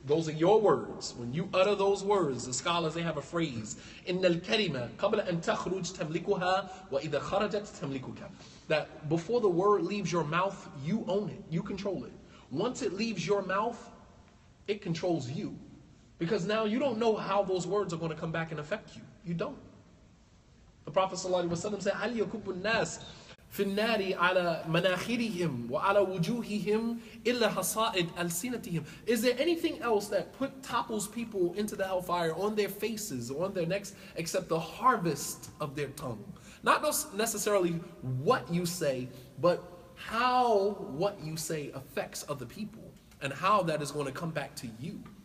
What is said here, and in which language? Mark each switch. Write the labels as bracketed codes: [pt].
[en] Those are your words. When you utter those words, the scholars, they have a phrase, [ar] إِنَّ الْكَلِمَةَ قَبْلَ أَن تَخْرُجْ تَمْلِكُهَا وَإِذَا خَرَجَتْ تَمْلِكُكَ. [en] That before the word leaves your mouth, you own it. You control it. Once it leaves your mouth, it controls you. Because now you don't know how those words are going to come back and affect you. You don't. The Prophet ﷺ said, [ar] هَلْ يَكُبُّ النَّاسِ في النار على مناخرهم وعلى وجوههم إلا حصائد ألسنتهم. [en] Is there anything else that topples people into the hellfire on their faces, on their necks, except the harvest of their tongue? Not necessarily what you say, but how what you say affects other people and how that is going to come back to you.